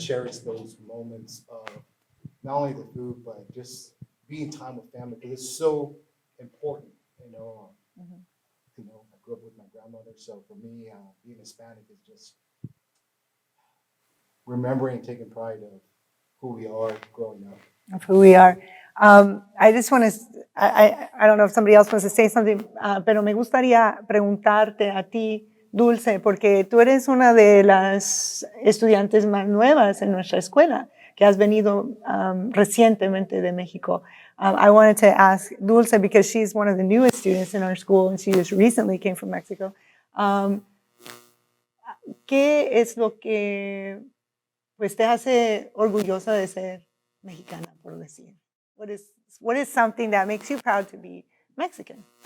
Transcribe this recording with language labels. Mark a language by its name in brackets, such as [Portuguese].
[English] I cherish those moments of not only the food, but just being time with family, because it's so important, you know. You know, I grew up with my grandmother, so for me, being Hispanic is just remembering and taking pride of who we are growing up. Of who we are. I just want to, I don't know if somebody else wants to say something, [Spanish] pero me gustaría preguntarte a ti, Dulce, porque tú eres una de las estudiantes más nuevas en nuestra escuela, que has venido recientemente de México. [English] I wanted to ask Dulce, because she's one of the newest students in our school, and she just recently came from Mexico. [Spanish] ¿Qué es lo que pues, te hace orgullosa de ser mexicana, por decir? [English] What is something that makes you proud to be Mexican?